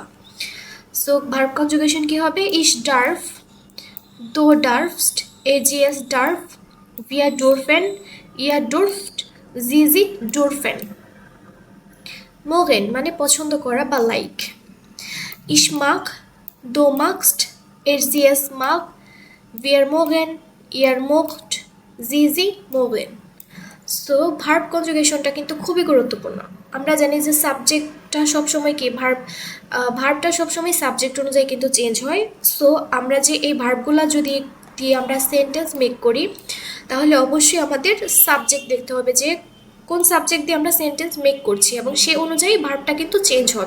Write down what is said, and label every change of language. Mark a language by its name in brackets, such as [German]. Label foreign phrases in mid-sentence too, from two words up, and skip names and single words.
[English] so verb conjugation [Bangla] কি হবে, [German] ich darf, du darfst, er/sie/es darf, wir dürfen, ihr dürft, sie dürfen. [Bangla] মোগেন মানে পছন্দ করা বা লাইক। [German] ich mag, du magst, er/sie/es mag, wir mogen, ihr mogt, sie mogen। [English] so verb conjugationটা [Bangla] কিন্তু খুবই গুরুত্বপূর্ণ। আমরা জানি যে সাবজেক্টটা সবসময় কি ভার্বটা সবসময় সাবজেক্ট অনুযায়ী কিন্তু চেঞ্জ হয়। সো আমরা যে এই ভার্বগুলো যদি দিয়ে আমরা [English] sentence make [Bangla] করি, তাহলে অবশ্যই আমাদের সাবজেক্ট দেখতে হবে যে কোন সাবজেক্ট দিয়ে আমরা [English] sentence make [Bangla] করছি, এবং সে অনুযায়ী ভার্বটা কিন্তু চেঞ্জ হবে।